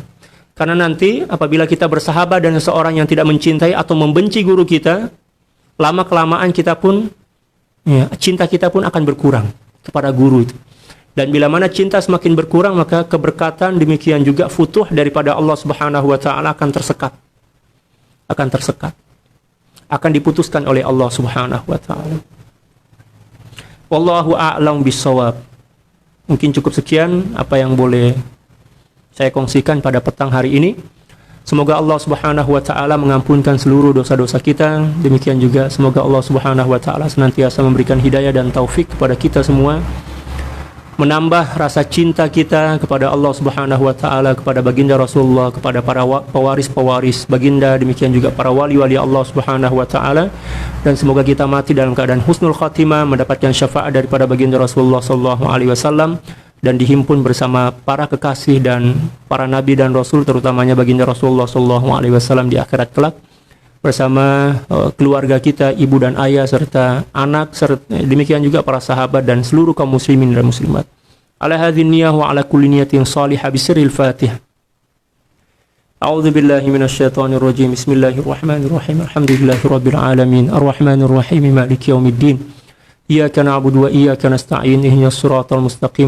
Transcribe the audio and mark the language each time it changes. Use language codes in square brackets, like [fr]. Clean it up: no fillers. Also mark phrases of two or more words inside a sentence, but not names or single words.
[ms] Karena nanti apabila kita bersahabat dengan seorang yang tidak mencintai atau membenci guru kita, lama-kelamaan kita pun, ya, cinta kita pun akan berkurang kepada guru itu. Dan bila mana cinta semakin berkurang, maka keberkatan demikian juga futuh daripada Allah [ar] سبحانه وتعالى [ms] akan tersekat. Akan tersekat. Akan diputuskan oleh Allah [ar] سبحانه وتعالى. والله أعلم بالصواب. [ms] Mungkin cukup sekian apa yang boleh saya kongsikan pada petang hari ini. Semoga Allah [ar] سبحانه وتعالى [ms] mengampunkan seluruh dosa-dosa kita. Demikian juga semoga Allah [ar] سبحانه وتعالى [ms] senantiasa memberikan hidayah dan taufik kepada kita semua menambah rasa cinta kita kepada Allah [ar] سبحانه و [ms] taala, kepada baginda Rasulullah, kepada para pewaris-pewaris baginda, demikian juga para wali-wali Allah [ar] سبحانه وتعالى, [ms] dan semoga kita mati dalam keadaan [ar] حسن الخاتمة, [ms] mendapatkan syafaat daripada baginda Rasulullah [ar] صلى الله عليه وسلم, [ms] dan dihimpun bersama para kekasih dan para nabi dan rasul, terutamanya baginda Rasulullah [ar] صلى الله عليه وسلم [ms] di akhirat kelak, bersama keluarga kita, ibu dan ayah serta anak, serta demikian juga para sahabat dan seluruh kaum muslimin dan muslimat. [ar] على هذه النية وعلى كل نية صالحة بسر الفاتحة. أعوذ بالله من الشيطان الرجيم. بسم الله الرحمن الرحيم. الحمد لله رب العالمين. الرحمن الرحيم. مالك يوم الدين. إياك نعبد وإياك نستعين. اهدنا الصراط المستقيم.